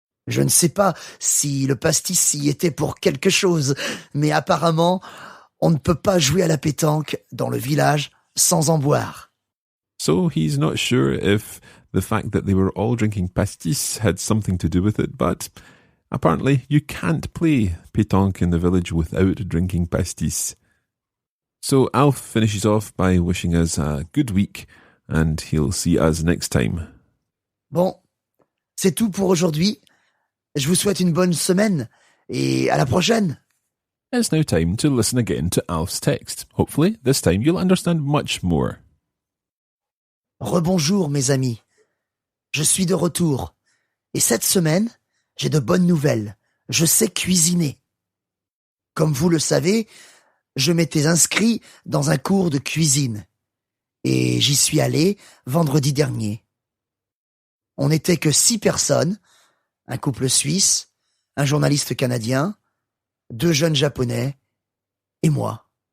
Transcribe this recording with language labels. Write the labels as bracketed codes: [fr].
[fr] Je ne sais pas si le pastis y était pour quelque chose, mais apparemment, on ne peut pas jouer à la pétanque dans le village sans en boire. [en] So he's not sure if the fact that they were all drinking pastis had something to do with it, but apparently you can't play pétanque in the village without drinking pastis. So Alf finishes off by wishing us a good week and he'll see us next time. [fr] Bon, c'est tout pour aujourd'hui. Je vous souhaite une bonne semaine et à la prochaine. [en] It's now time to listen again to Alf's text. Hopefully, this time you'll understand much more. [fr] Rebonjour mes amis. Je suis de retour. Et cette semaine, j'ai de bonnes nouvelles. Je sais cuisiner. Comme vous le savez, je m'étais inscrit dans un cours de cuisine. Et j'y suis allé vendredi dernier. On n'était que 6 personnes, un couple suisse, un journaliste canadien, 2 jeunes japonais et moi.